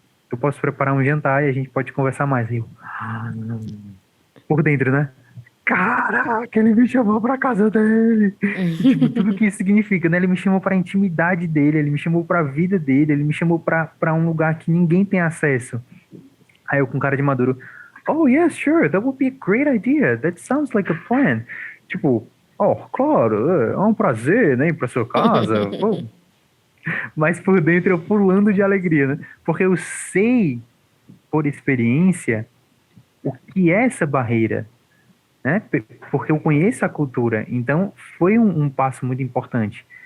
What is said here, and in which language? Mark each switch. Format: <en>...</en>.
<pt>Eu posso preparar um jantar e a gente pode conversar mais. E eu, não. Por dentro, né? Caraca, ele me chamou pra casa dele. E, tipo, tudo que isso significa, né? Ele me chamou pra intimidade dele, ele me chamou pra vida dele, ele me chamou pra um lugar que ninguém tem acesso. Aí eu com cara de maduro,</pt> <en>oh, yes, sure, that would be a great idea. That sounds like a plan.</en> <pt>Tipo, claro, é um prazer, né, ir pra sua casa. Pô. Mas por dentro eu pulando de alegria, né? Porque eu sei, por experiência, o que é essa barreira, né? Porque eu conheço a cultura. Então, foi um passo muito importante.</pt>